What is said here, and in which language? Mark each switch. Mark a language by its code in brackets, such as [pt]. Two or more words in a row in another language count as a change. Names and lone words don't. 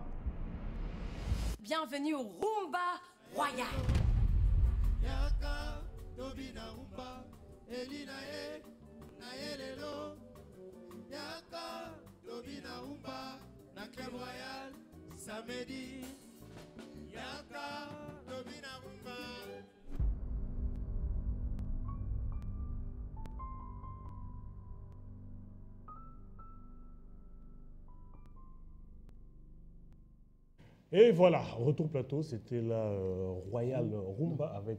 [fr] Bienvenue au Rumba Royal. [ln] Yaka, Tobina Rumba, Elina e, Naelelo. Yaka, Tobina Rumba, na Club Royal, samedi. Yaka, Tobina Rumba. [fr] Et voilà, retour plateau, c'était la Royal Rumba avec...